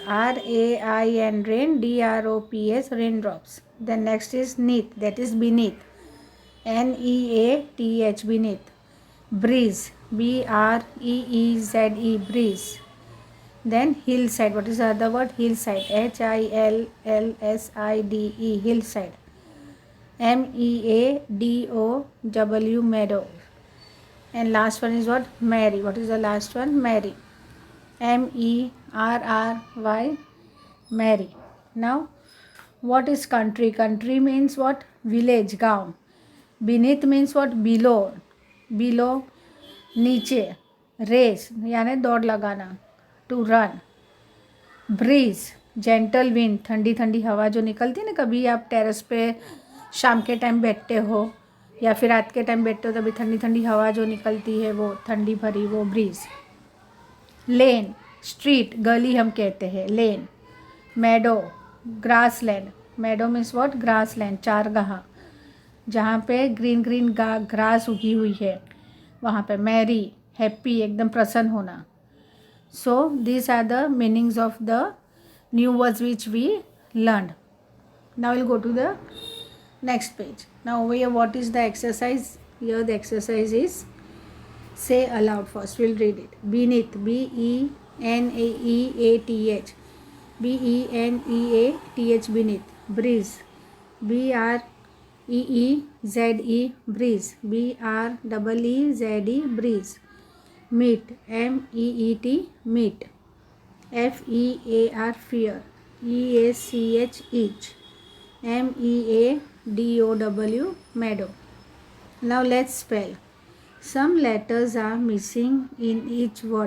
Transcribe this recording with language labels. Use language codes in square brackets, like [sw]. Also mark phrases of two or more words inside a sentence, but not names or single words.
[en] R-A-I-N, rain, D-R-O-P-S, raindrops. Then next is neath, that is beneath. N-E-A-T-H, beneath. Breeze, B-R-E-E-Z-E, breeze. Then hillside. What is the other word? Hillside. H-I-L-L-S-I-D-E, hillside. M-E-A-D-O-W, meadow. And last one is what? Merry. What is the last one? Merry. M-E-R-R-Y, merry. Now, what is country? Country means what? Village, [hi] gaon. [en] Beneath means what? Below. [hi] Below, नीचे. Race यानी दौड़ लगाना. [en] To run. Breeze, gentle wind, [hi] ठंडी ठंडी हवा जो निकलती है ना, कभी आप टेरेस पे शाम के टाइम बैठते हो या फिर रात के टाइम बैठते हो, तभी ठंडी ठंडी हवा जो निकलती है, वो ठंडी भरी, वो ब्रीज. [en] lane, street, [hi] गली हम कहते हैं, लेन. [en] meadow, grass land. meadow means what? grass land, [hi] चारगाह, जहाँ पे [en] green green grass [hi] उगी हुई है, वहाँ पे. [en] merry, happy, [hi] एकदम प्रसन्न होना. [en] So these are the meanings of the new words which we learned. Now we'll go to the next page. Now over here, what is the exercise? Here the exercise is, say aloud first. We'll read it. Beneath, B-E-N-E-A-T-H, B-E-N-E-A-T-H, beneath. Breeze, B-R-E-E-Z-E, breeze, B-R-E-E-Z-E, breeze. Meet, M-E-E-T, meet. F-E-A-R, fear, E-A-C-H, each. M-E-A-D-O-W, meadow. Now let's spell. Some letters are missing in each word.